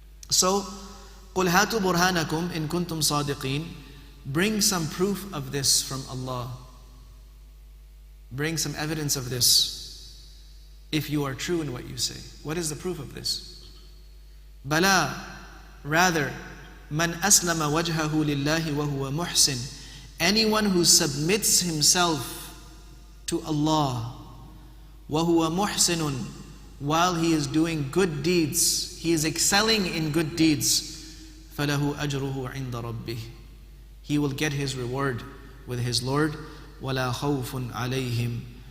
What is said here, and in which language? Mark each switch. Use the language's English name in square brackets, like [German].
[Arabic] So, قُلْ هَاتُوا بُرْهَانَكُمْ إِن كُنْتُمْ صَادِقِينَ. [English] Bring some proof of this from Allah. Bring some evidence of this if you are true in what you say. What is the proof of this? [Arabic] بَلَا. [English] Rather, [Arabic] مَنْ أَسْلَمَ وَجْهَهُ لِلَّهِ وَهُوَ مُحْسِنٌ. [English] Anyone who submits himself to Allah, [Arabic] وَهُوَ مُحْسِنٌ, [English] while he is doing good deeds, he is excelling in good deeds, [Arabic] فَلَهُ أَجْرُهُ عِنْدَ رَبِّهِ. [English] He will get his reward with his Lord. [Arabic] وَلَا خَوْفٌ عَلَيْهِمْ